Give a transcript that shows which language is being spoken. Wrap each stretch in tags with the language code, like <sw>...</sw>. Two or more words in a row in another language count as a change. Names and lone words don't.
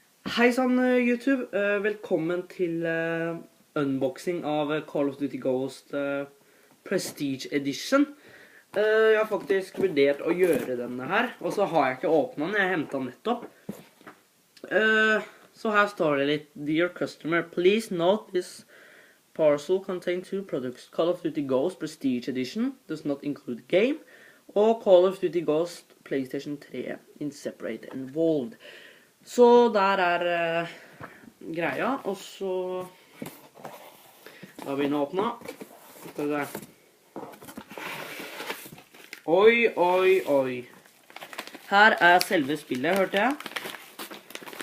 <no>Hei sann YouTube, velkommen til unboxing av Call of Duty Ghost Prestige Edition. Jeg har faktisk vurdert å gjøre denne her, og så har jeg ikke åpnet den, jeg hentet den nettopp. Så her står det litt:</no> <en>Dear customer, please note this parcel contains two products. Call of Duty Ghost Prestige Edition does not include game, og Call of Duty Ghost PlayStation 3 in separate involved.</en> <no>Så der greia, og så da begynner jeg å åpne. Skal vi se. Oi, oi, oi. Her selve spillet, hørte jeg.</no>